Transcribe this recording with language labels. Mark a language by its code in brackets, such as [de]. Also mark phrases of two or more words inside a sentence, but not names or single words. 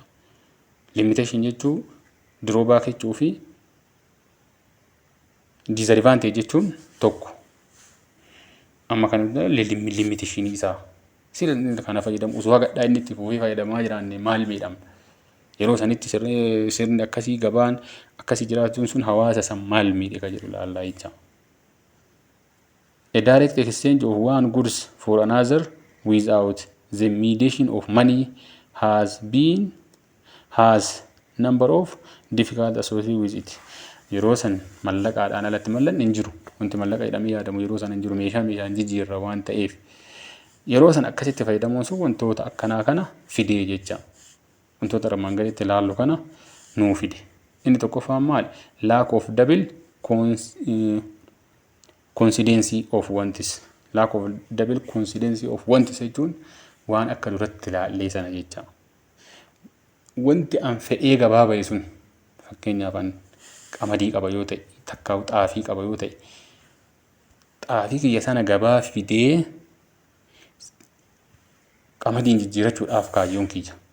[om] Limitation jechuun drawback jechuu fi disadvantage jechuun tokko. Amma kan limitation isaa sirna kana fayyadamu osoo gaddaa inni itti fufee fayyadamaa jiraanne maal miidhamna? Yeroo sanitti sirni akkasii gabaan akkasii jiraachuun sun hawaasa san maal miidhe ka jedhu ilaallaa jecha. [en] A direct exchange of one goods for another without the mediation of money has number of difficult associated with it. [om] Yeroo san mallaqaadhaan alatti mallan hin jiru. Wanti mallaqa jedhamee yaadamu yeroo san hin jiru. Meeshaan jijjiirra waan ta'eef. Yeroo san akkasitti fayyadamuun sun wantoota akkanaa kana fidee jecha. Wantoota armaan gaditti ilaallu kana nuu fide. Inni tokkoffaan maali? [en] Lack of double coincidency of wantis. Lack of double coincidency of wantis [om] jechuun waan akka duratti ilaallee sana jecha. Wanti an fedhee gabaa bahe sun fakkeenyaaf qamadii qaba yoo ta'e takkaa'u xaafii qaba yoo ta'e xaafii kiyya sana gabaa fidee qamadiin jijjiirachuudhaaf kaayyoon kiyya.